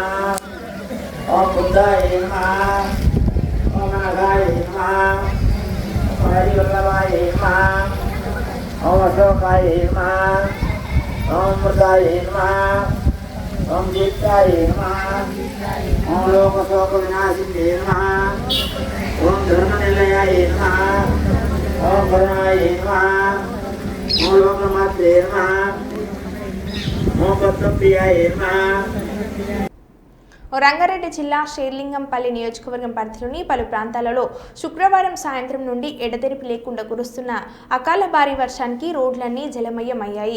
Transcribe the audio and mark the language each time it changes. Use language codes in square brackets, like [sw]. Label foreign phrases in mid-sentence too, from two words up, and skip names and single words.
[sa] ओम बुद्धाय नमः ओम अनघाय नमः ओम हरिवल्लभाय नमः ओम अशोकाय नमः ओम मृदाय नमः ओम दीप्ताय नमः ओम लोकशोकविनाशिने नमः ओम धर्मनिलयाय नमः ఓం పరమాయ నమః ఓం లోకమాత్రే నమః ఓం పద్మప్రియాయ నమః. [te] రంగారెడ్డి జిల్లా షేర్లింగంపల్లి నియోజకవర్గం పరిధిలోని పలు ప్రాంతాలలో శుక్రవారం సాయంత్రం నుండి ఎడతెరిపి లేకుండా కురుస్తున్న అకాల భారీ వర్షానికి రోడ్లన్నీ జలమయమయ్యాయి.